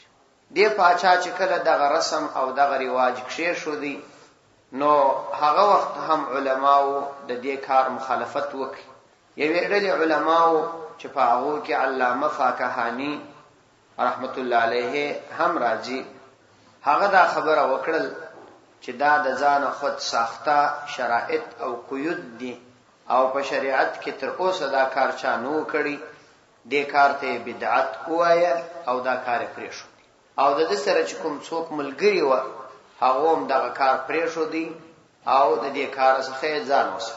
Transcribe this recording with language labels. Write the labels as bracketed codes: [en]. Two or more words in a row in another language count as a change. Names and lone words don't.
[ps] دې پاچا چې کله دغه رسم او دغه رواج کېښودی نو هغه وخت هم علماو د دې کار مخالفت وکړي. یوې ډلې علماو چې په هغو کې علامه فاکهانی رحمت الله علیه هم راځي، هغه دا خبره وکړل چې دا د ځان خود ساخته شرایط او قیود دي او په شریعت کې تر اوسه دا کار چا نو کړی. دې کار ته بدعت وایي او دا کار پرېښو. او د دې سره چې کوم څوک ملګری و هغه هم دغه کار پرېښودی او د دې کار څخه ځان وسات.